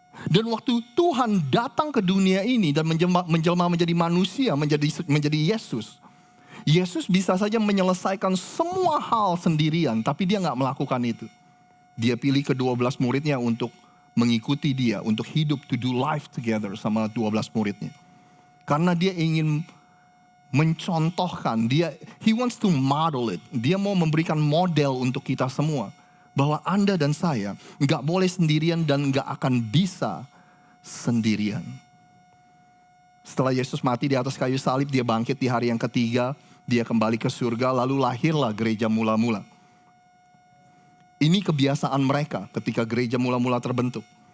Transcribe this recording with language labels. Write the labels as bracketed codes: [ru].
[id] Dan waktu Tuhan datang ke dunia ini dan menjelma menjadi manusia, menjadi Yesus. Yesus bisa saja menyelesaikan semua hal sendirian, tapi dia gak melakukan itu. Dia pilih ke-12 muridnya untuk mengikuti dia, untuk hidup, [en] to do life together [id] sama 12 muridnya. Karena dia ingin mencontohkan, [en] he wants to model it. [id] Dia mau memberikan model untuk kita semua. Bahwa Anda dan saya gak boleh sendirian dan gak akan bisa sendirian. Setelah Yesus mati di atas kayu salib, dia bangkit di hari yang ketiga. Dia kembali ke surga, lalu lahirlah gereja mula-mula. Ini kebiasaan mereka ketika gereja mula-mula terbentuk.